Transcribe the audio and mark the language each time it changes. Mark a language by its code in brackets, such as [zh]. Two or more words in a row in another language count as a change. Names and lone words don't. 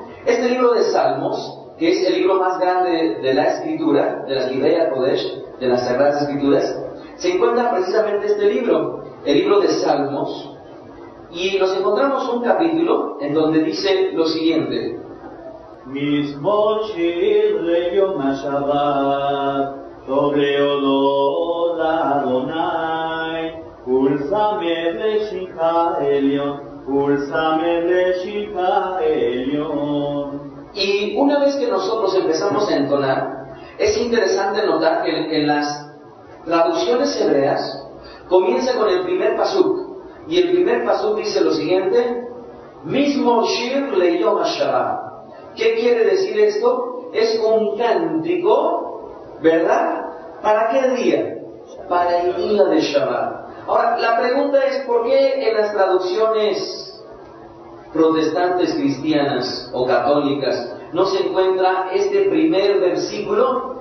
[es] Este libro de Salmos, que es el libro más grande de la escritura, de la [he] כתבי קודש, [es] de las Sagradas Escrituras, se encuentra precisamente este libro, el libro de Salmos, y nos encontramos un capítulo en donde dice lo siguiente: [he] מזמור שיר ליום השבת, טוב להודות לאדוני, ולזמר לשמך עליון, ולזמר לשמך עליון. [es] Y una vez que nosotros empezamos a entonar, es interesante notar que en las traducciones hebreas comienza con el primer pasuk, y el primer pasuk dice lo siguiente: [he] מזמור שיר ליום השבת. [es] ¿Qué quiere decir esto? Es un cántico, ¿verdad? ¿Para qué día? Para el día de Shabbat. Ahora, la pregunta es, ¿por qué en las traducciones protestantes cristianas o católicas no se encuentra este primer versículo?